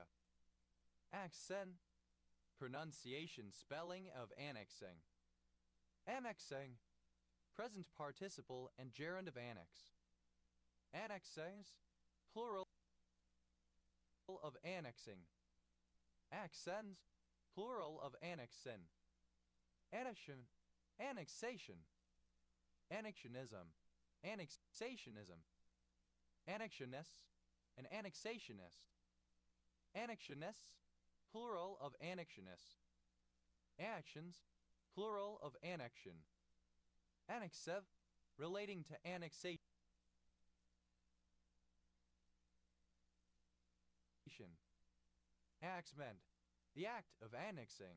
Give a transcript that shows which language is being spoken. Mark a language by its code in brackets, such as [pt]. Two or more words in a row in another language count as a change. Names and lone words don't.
[en] Annexen, pronunciation spelling of annexing. Annexing, present participle and gerund of annex. Annexes, plural of annexing. Accents, plural of annexin. Annexion, annexation. Annexionism, annexationism. Annexionist, an annexationist. Annexionists, plural of annexionists. Annexions, plural of annexion. Annexive, relating to annexation. Annexment, the act of annexing.